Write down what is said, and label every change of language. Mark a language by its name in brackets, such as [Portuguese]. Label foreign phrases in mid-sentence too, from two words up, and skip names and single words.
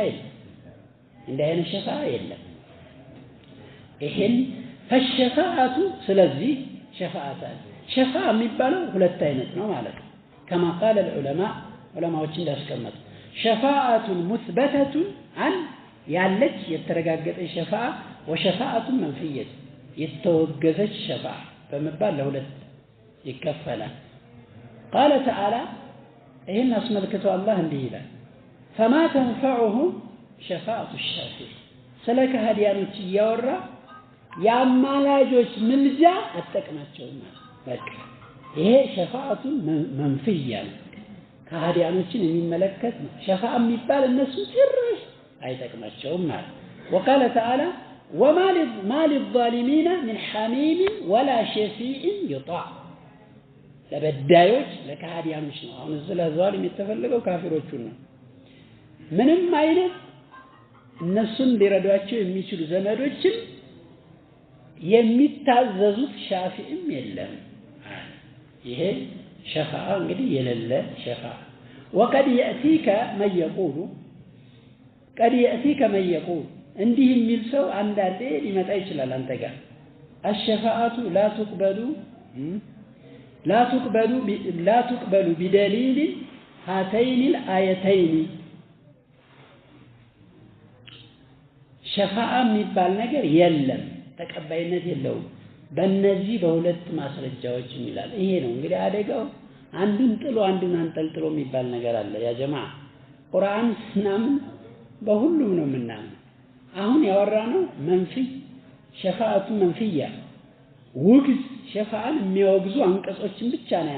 [Amharic] ሸፋ የለም ይሄን ፈሸፋአቱ ስለዚህ ሸፋ የሚባለው ሁለት አይነት ነው ማለት ነው [Arabic] كما قال العلماء [Amharic] ዑለማዎች እንዳስቀመጡ [Arabic] شفاعة مثبتة [Amharic] አን ያለች የተረጋገጠ ሸፋ [Arabic] وشفاعة منفية [Amharic] የተወገዘች ሸፋ በመባል ለሁለት ይከፈላል [Arabic] قال تعالى [Amharic] ይሄን አስመልክቶ አላህ እንዲህ ይላል [Arabic] فما تنفعهم شفاعة الشافع [Amharic] ስለ ከሃዲያኖች እያወራ ያማላጆች ምልጃ አጠቅማቸውም በቃ ይሄ [Arabic] شفاعة منفية [Amharic] ነው ከሃዲያኖችን የሚመለከት ነው ሸፋዓ የሚባል እነሱ ጭራሽ አይጠቅማቸውም ማለት [Arabic] وقال تعالى وما للظالمين من حميم ولا شفيع يطاع [Amharic] ለበዳዮች ለከሃዲያኖች ነው አሁን እዚህ ለዛሊም የተፈለገው ካፊሮቹን ነው ምንም አይነት እነሱን ሊረዷቸው የሚችሉ ዘመዶችን የሚታዘዙት ሻፊዕም የለም ይሄ ሸፋዓ እንግዲህ የሌለ ሸፋዓ [Arabic] وقد يأتيك من يقول [Amharic] እንዲህ የሚል ሰው አንዳንዴ ሊመጣ ይችላል አንተ ጋር [Arabic] الشفاعة لا تقبل بدليل هاتين الآيتين [Amharic] ሸፋዓ የሚባል ነገር የለም ተቀባይነት የለውም በእነዚህ በሁለት ማስረጃዎች ይላል ይሄ ነው እንግዲህ አደጋው አንዱን ጥሎ አንዱን አንጠልጥሎ የሚባል ነገር አለ ያ ጀማዓ ቁርአን ስናምን በሁሉም ነው የምናምን አሁን ያወራነው መንፊ [Arabic] شفاعة منفية [Amharic] ውግዝ ሸፋዓን የሚያወግዙ አንቀጾችን ብቻ ነው